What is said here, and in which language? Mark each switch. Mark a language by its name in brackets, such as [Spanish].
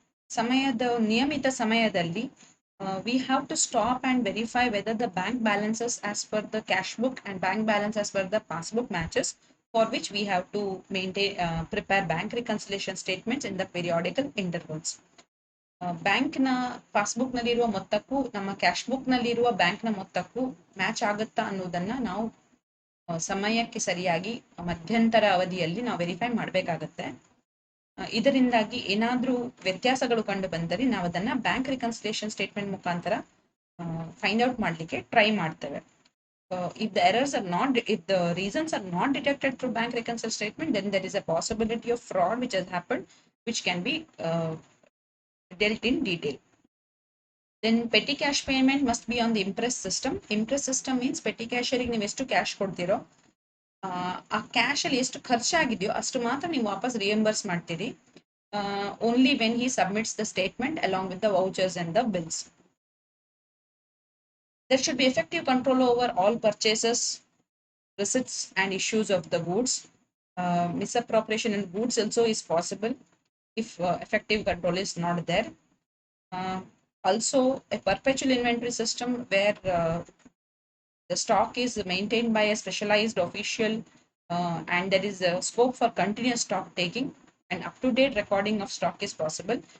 [Kannada] ಸಮಯದ ನಿಯಮಿತ ಸಮಯದಲ್ಲಿ [English] we have to stop and verify whether the bank balances as per the cash book and bank balance as per the passbook matches, for which we have to prepare bank reconciliation statements in the periodical intervals. [Kannada] Bank ನ passbook ನಲ್ಲಿರುವ ಮೊತ್ತಕ್ಕೂ ನಮ್ಮ cash book ನಲ್ಲಿರುವ bank ನ ಮೊತ್ತಕ್ಕೂ match ಆಗುತ್ತಾ ಅನ್ನೋದನ್ನ ನಾವು ಸಮಯಕ್ಕೆ ಸರಿಯಾಗಿ ಮಧ್ಯಂತರ ಅವಧಿಯಲ್ಲಿ ನಾವು ವೆರಿಫೈ ಮಾಡಬೇಕಾಗತ್ತೆ. ಇದರಿಂದಾಗಿ ಏನಾದ್ರೂ ವ್ಯತ್ಯಾಸಗಳು ಕಂಡು ಬಂದರೆ ನಾವು ಅದನ್ನ ಬ್ಯಾಂಕ್ ರಿಕನ್ಸಿಲೇಷನ್ ಸ್ಟೇಟ್ಮೆಂಟ್ ಮುಖಾಂತರ ಫೈಂಡ್ ಔಟ್ ಮಾಡ್ಲಿಕ್ಕೆ ಟ್ರೈ ಮಾಡ್ತೇವೆ. [English] if the reasons are not detected through bank reconciliation statement, then there is a possibility of fraud which has happened, which can be dealt in detail. Then petty cash payment must be on the Impress system. Impress system means petty cashier [Kannada] ನೀವು ಎಷ್ಟು cash ಕೊಡ್ತೀರೋ ಆ ಕ್ಯಾಶಲ್ಲಿ ಎಷ್ಟು ಖರ್ಚಾಗಿದೆಯೋ ಅಷ್ಟು ಮಾತ್ರ ನೀವು ವಾಪಸ್ reimburse ಮಾಡ್ತೀರಿ [English] Only when he submits the statement along with the vouchers and the bills. There should be effective control over all purchases, receipts, and issues of the goods. Misappropriation in goods also is possible if effective control is not there. Also, a perpetual inventory system where the stock is maintained by a specialized official and there is a scope for continuous stock taking and up-to-date recording of stock is possible.